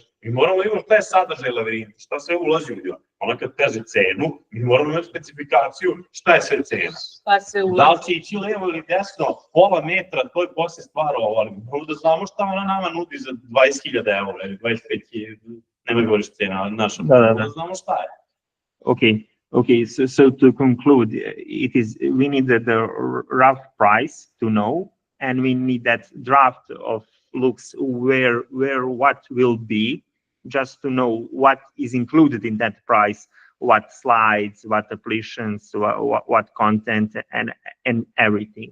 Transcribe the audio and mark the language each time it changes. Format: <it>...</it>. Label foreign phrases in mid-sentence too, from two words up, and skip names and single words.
<sr>Mi moramo da imamo šta je sadržaj lavirinta, šta sve ulazi u njoj. Ona kad kaže cenu, mi moramo imati specifikaciju šta je sve cena. Da li će ići levo ili desno, pola metra, to je posle stvar ovo, ali moramo da znamo šta ona nama nudi za 20.000 evra ili 25.000, nema govoriš cena, naša, da znamo šta je.</sr> <en>Okay, so to conclude, we need the rough price to know, and we need that draft of looks where what will be, just to know what is included in that price, what slides, what applications, what content, and everything.</en>